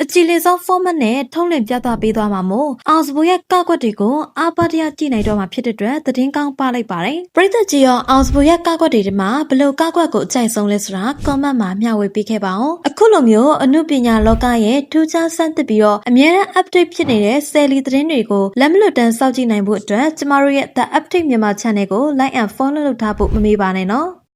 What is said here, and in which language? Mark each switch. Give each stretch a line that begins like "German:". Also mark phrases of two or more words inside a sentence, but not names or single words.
Burmese: ကြည်လင်ဆုံး format နဲ့ထုတ်လင်းပြသပေးသွားမှာမို့အောင်စပူရဲ့ကောက်ကွက်တွေကိုအားပါတရကြည့်နိုင်တော့မှာဖြစ်တဲ့အတွက်သတင်းကောင်းပါလိုက်ပါတယ်။ပရိသတ်ကြီးရောအောင်စပူရဲ့ကောက်ကွက်တွေဒီမှာဘယ်လိုကောက်ကွက်ကိုအကြိုက်ဆုံးလဲဆိုတာ comment မှာမျှဝေပေးခဲ့ပါအောင်။အခုလိုမျိုးအမှုပညာလောကရဲ့ထူးခြားဆန်းသစ်ပြီးတော့အမြဲတမ်း update ဖြစ်နေတဲ့ Selly သတင်းတွေကိုလက်မလွတ်တမ်းစောင့်ကြည့်နိုင်ဖို့အတွက်ကျမတို့ရဲ့ The Update မြန်မာ channel ကို
English: like and follow
Burmese: လုပ်ထားဖို့မမေ့ပါနဲ့နော်။